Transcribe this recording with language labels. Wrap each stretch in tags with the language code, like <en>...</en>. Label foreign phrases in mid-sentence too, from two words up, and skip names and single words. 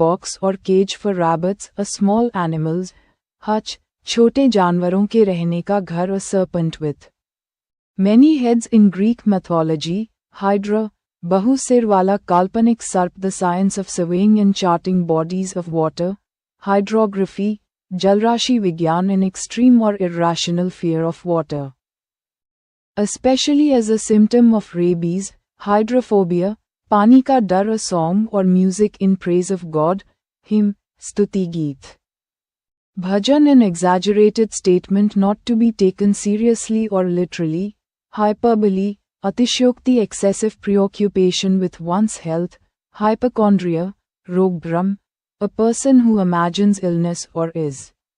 <en>box or cage for rabbits, a small animals, hutch,</en> <hi>छोटे जानवरों के रहने का घर</hi> <en>a serpent with many heads in Greek mythology, hydra,</en> <hi>बहु सिर वाला काल्पनिक सर्प</hi> <en>the science of surveying and charting bodies of water, hydrography,</en> <hi>जलराशि विज्ञान</hi> <en>an extreme or irrational fear of water. Especially as a symptom of rabies, hydrophobia,</en> <hi>पानी का डर</hi> <en>a song or music in praise of God, hymn,</en> <hi>स्तुति गीत.</hi> <en>Bhajan an exaggerated statement not to be taken seriously or literally, hyperbole, अतिशयोक्ति excessive preoccupation with one's health, hypochondria, रोगभ्रम, a person who imagines illness or is</en>